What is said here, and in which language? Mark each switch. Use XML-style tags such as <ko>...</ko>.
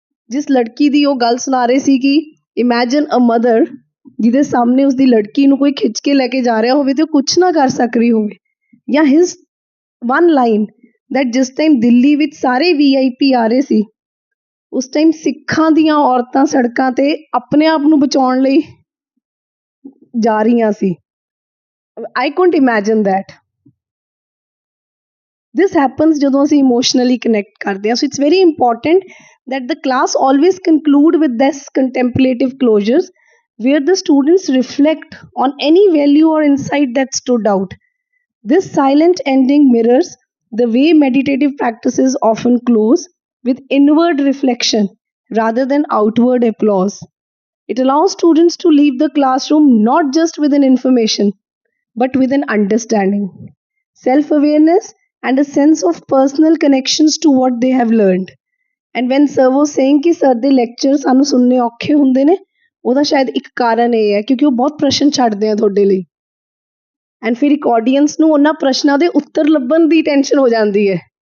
<pa>ਜਿਸ ਲੜਕੀ ਦੀ ਉਹ ਗੱਲ ਸੁਣਾ ਰਹੇ ਸੀ ਕਿ</pa> <en>imagine a mother</en> <pa>ਜਿਹਦੇ ਸਾਹਮਣੇ ਉਸਦੀ ਲੜਕੀ ਨੂੰ ਕੋਈ ਖਿੱਚ ਕੇ ਲੈ ਕੇ ਜਾ ਰਿਹਾ ਹੋਵੇ ਤੇ ਉਹ ਕੁਛ ਨਾ ਕਰ ਸਕ ਰਹੀ ਹੋਵੇ, ਜਾਂ</pa> <en>his one line that</en> <pa>ਜਿਸ ਟਾਈਮ ਦਿੱਲੀ ਵਿੱਚ ਸਾਰੇ VIP ਆ ਰਹੇ ਸੀ, ਉਸ ਟਾਈਮ ਸਿੱਖਾਂ ਦੀਆਂ ਔਰਤਾਂ ਸੜਕਾਂ ਤੇ ਆਪਣੇ ਆਪ ਨੂੰ ਬਚਾਉਣ ਲਈ ਜਾ ਰਹੀਆਂ ਸੀ।</pa> <en>I couldn't imagine that. This happens</en> <pa>ਜਦੋਂ ਅਸੀਂ</pa> <en>emotionally connect</en> <pa>ਕਰਦੇ ਹਾਂ।</pa> <en>So it's very important that the class always conclude with this contemplative closures where the students reflect on any value or insight that stood out. This silent ending mirrors the way meditative practices often close with inward reflection rather than outward applause. It allows students to leave the classroom not just with an information, but with an understanding, self-awareness, and a sense of personal connections to what they have learned. And when sir was saying</en> <pa>ਕਿ sir ਦੇ lecture ਸਾਨੂੰ ਸੁਣਨੇ ਔਖੇ ਹੁੰਦੇ ਨੇ, ਉਹਦਾ ਸ਼ਾਇਦ ਇੱਕ ਕਾਰਨ ਇਹ ਹੈ ਕਿਉਂਕਿ ਉਹ ਬਹੁਤ ਪ੍ਰਸ਼ਨ ਛੱਡਦੇ ਆ ਤੁਹਾਡੇ ਲਈ, ਐਂਡ ਫਿਰ ਇੱਕ ਆਡੀਅנס ਨੂੰ ਉਹਨਾਂ ਪ੍ਰਸ਼ਨਾਂ ਦੇ ਉੱਤਰ ਲੱਭਣ ਦੀ ਟੈਨਸ਼ਨ ਹੋ ਜਾਂਦੀ ਹੈ।</pa>